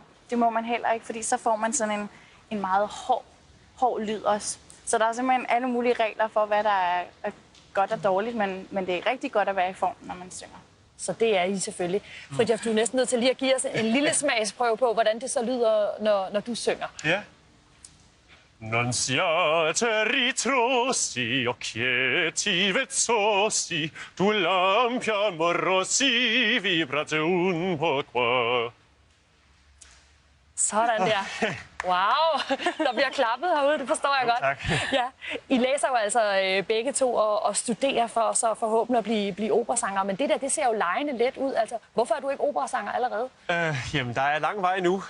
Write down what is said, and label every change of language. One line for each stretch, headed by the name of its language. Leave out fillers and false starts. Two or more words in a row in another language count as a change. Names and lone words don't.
Danish: Det må man heller ikke, fordi så får man sådan en meget hård lyd også. Så der er simpelthen alle mulige regler for, hvad der er godt og dårligt, men det er rigtig godt at være i form, når man synger. Så det er I selvfølgelig. Fridtjof, du er næsten nødt til lige at give os en lille smagsprøve på, hvordan det så lyder, når du synger. Ja.
Italian: Non siate ritrosi, occhietti vezzosi, tu lampion morosi, vibrate un po' qua.
Danish: Sådan der. Wow, der bliver klappet herude, det forstår jeg godt. Tak. Ja. I læser jo altså begge to og studerer for så forhåbentlig at blive operasanger, men det der, det ser jo legende let ud. Altså, hvorfor er du ikke operasanger allerede? Jamen, der er lang vej nu.